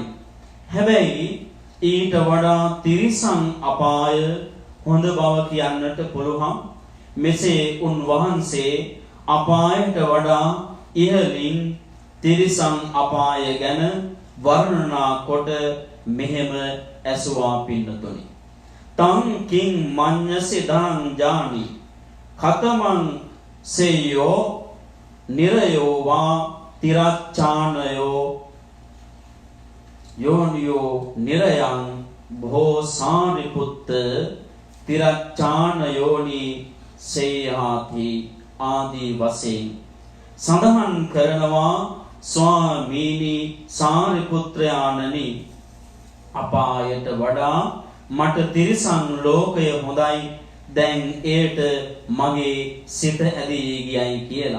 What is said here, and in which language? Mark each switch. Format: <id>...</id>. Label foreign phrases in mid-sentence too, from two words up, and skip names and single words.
<si>හැබැයි ඊට වඩා තිරිසන් අපාය හොඳ බව කියන්නට පුළුවන්. මෙසේ උන්වහන්සේ අපායට වඩා ඉහළින් තිරිසන් අපාය ගැන වර්ණනා කොට මෙහෙම ඇසුවා.</si> <pi>පින්නතුනි තං කිං මඤ්ඤසි ධනංජානි කතමං සේයෝ නිරයෝ වා තිරච්ඡානයෝ යෝනියෝ නිරයං භෝසාරිපුත්ත තිරච්ඡානයෝනි සේයාති</pi> <si>ආදී වශයෙන් සඳහන් කරනවා. ස්වාමීනි සාරිපුත්‍රයාණනි අපායට වඩා මට තිරිසන් ලෝකය හොඳයි. දැන් එයට මගේ සිත ඇදී ගියයි කියලා.</si>